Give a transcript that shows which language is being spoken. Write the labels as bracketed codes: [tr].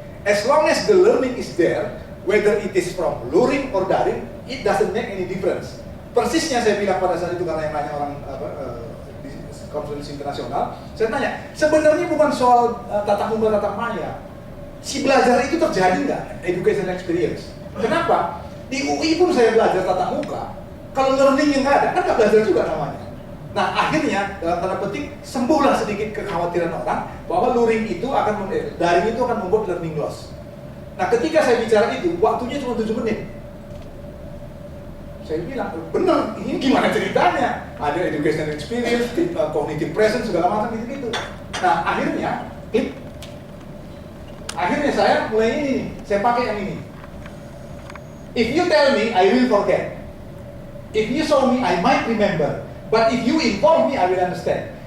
[en] As long as the learning is there, whether it is from luring or daring, it doesn't make any difference. [id] Persisnya saya bilang pada saat itu karena yang nanya orang di konferensi internasional, saya tanya, sebenarnya bukan soal tatap muka tatap maya. Si belajar itu terjadi nggak? Education experience. Kenapa? Di UI pun saya belajar tatap muka. Kalau learning yang nggak ada, kan nggak belajar juga namanya. Nah akhirnya dalam tanda petik sembuhlah sedikit kekhawatiran orang bahwa luring itu daring itu akan membuat learning loss. Nah ketika saya bicara itu, waktunya cuma 7 menit. Saya bilang, bener, ini gimana ceritanya? Ada education experience, cognitive presence, segala macam gitu-gitu. Nah akhirnya saya mulai ini, saya pakai yang ini. [en] If you tell me, I will forget. If you show me, I might remember. But if you inform me, I will understand.